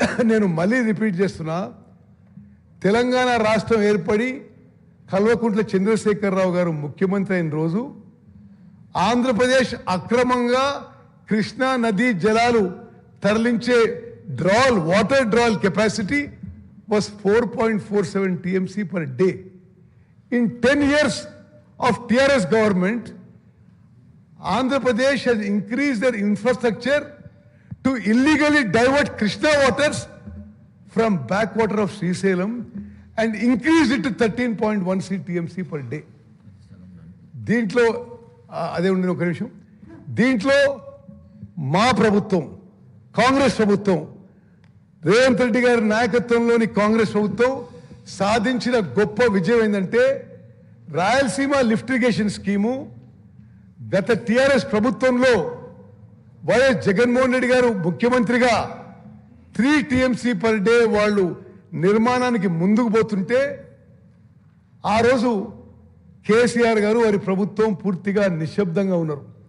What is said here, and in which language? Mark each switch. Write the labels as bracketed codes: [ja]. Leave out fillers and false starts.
[te] నేను మళ్ళీ రిపీట్ చేస్తున్నా, తెలంగాణ రాష్ట్రం ఏర్పడి కల్వకుంట్ల చంద్రశేఖరరావు గారు ముఖ్యమంత్రి అయిన రోజు ఆంధ్రప్రదేశ్ అక్రమంగా కృష్ణా నదీ జలాలు తరలించే water drawal capacity [en] was 4.47 TMC per day. In 10 years of TRS government, Andhra Pradesh has increased their infrastructure to illegally divert Krishna waters from backwater of Srisalem and increased it to 13.16 TMC per day. [te] దీంట్లో అదే ఉండిన ఒక నిమిషం. దీంట్లో మా ప్రభుత్వం కాంగ్రెస్ ప్రభుత్వం రేవంత్ రెడ్డి గారి నాయకత్వంలోని కాంగ్రెస్ ప్రభుత్వం సాధించిన గొప్ప విజయం ఏంటంటే రాయలసీమ లిఫ్ట్ ఇరిగేషన్ స్కీము గత టిఆర్ఎస్ ప్రభుత్వంలో వైఎస్ జగన్మోహన్ రెడ్డి గారు ముఖ్యమంత్రిగా 3 టీఎంసీ పర్ డే వాళ్ళు నిర్మాణానికి ముందుకు పోతుంటే ఆ రోజు కేసీఆర్ గారు వారి ప్రభుత్వం పూర్తిగా నిశ్శబ్దంగా ఉన్నారు.